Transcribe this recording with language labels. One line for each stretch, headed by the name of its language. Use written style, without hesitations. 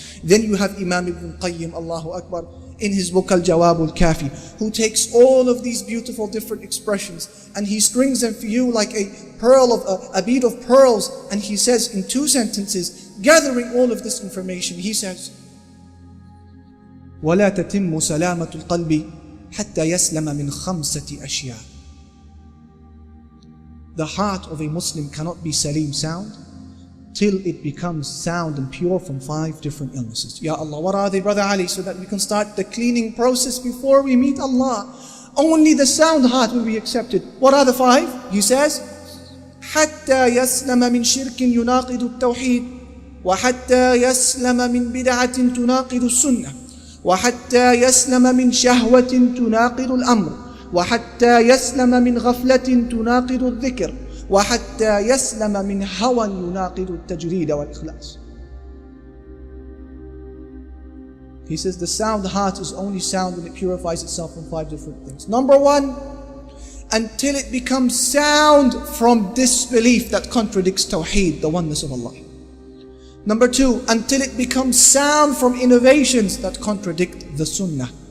English: Then you have Imam Ibn Qayyim, Allahu Akbar, in his book Al-Jawab Al-Kafi, who takes all of these beautiful different expressions and he strings them for you like a bead of pearls, and he says in 2 sentences, gathering all of this information, he says,
Arabic: وَلَا تَتِمُّ سَلَامَةُ الْقَلْبِ حَتَّى يَسْلَمَ مِنْ خَمْسَةِ أَشْيَاءٍ.
English: The heart of a Muslim cannot be salim, sound, till it becomes sound and pure from 5 different illnesses. Ya Allah, what are they, Brother Ali, so that we can start the cleaning process before we meet Allah? Only the sound heart will be accepted. What are the 5? He says,
Arabic: حَتَّى يَسْلَمَ مِنْ شِرْكٍ يُنَاقِضُ التَّوْحِيدِ وَحَتَّى يَسْلَمَ مِنْ بِدْعَةٍ تُنَاقِضُ السُّنَّةِ وحتى يسلم من شهوة تناقض الأمر وحتى يسلم من غفلة تناقض الذكر وحتى يسلم من هوى يناقض التجريد والإخلاص.
English: He says the sound heart is only sound when it purifies itself from 5 different things. Number 1, until it becomes sound from disbelief that contradicts Tawheed, the oneness of Allah. Number 2, until it becomes sound from innovations that contradict the Sunnah.